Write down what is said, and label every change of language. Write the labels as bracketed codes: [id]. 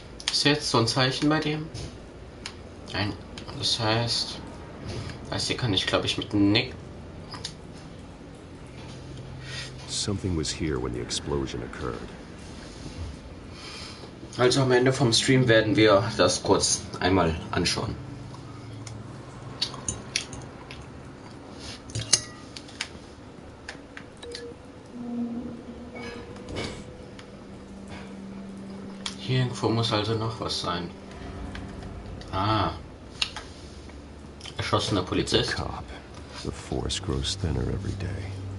[de] Ist jetzt so ein Zeichen bei dem? Nein, das heißt, hier kann ich, glaube ich, mit Nick. [en] Something was here when the explosion occurred. [de] Also am Ende vom Stream werden wir das kurz einmal anschauen. Hier irgendwo muss also noch was sein. Ah. Erschossener Polizist. [en] Cop. The force grows thinner every day.